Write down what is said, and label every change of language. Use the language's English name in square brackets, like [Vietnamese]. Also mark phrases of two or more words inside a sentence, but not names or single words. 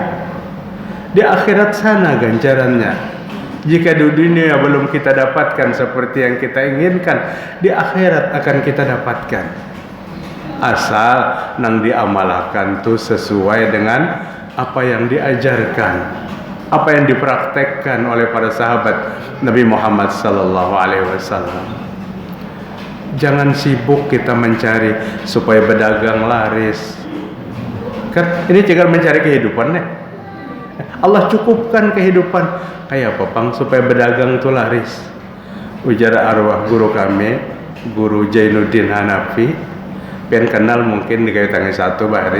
[Indonesian] Di akhirat sana ganjarannya. Jika di dunia belum kita dapatkan seperti yang kita inginkan, di akhirat akan kita dapatkan. Asal nang diamalkan tuh sesuai dengan apa yang diajarkan, apa yang dipraktekkan oleh para sahabat Nabi Muhammad [Arabic] صلى الله عليه وسلم. [Indonesian] Jangan sibuk kita mencari supaya berdagang laris. Kan ini juga mencari kehidupan nih. Allah cukupkan kehidupan kayak apa Pang supaya berdagang itu laris. [Banjar] Ujar arwah guru kami, Guru Jainuddin Hanafi, pian kenal mungkin di kayu tangi satu bahari.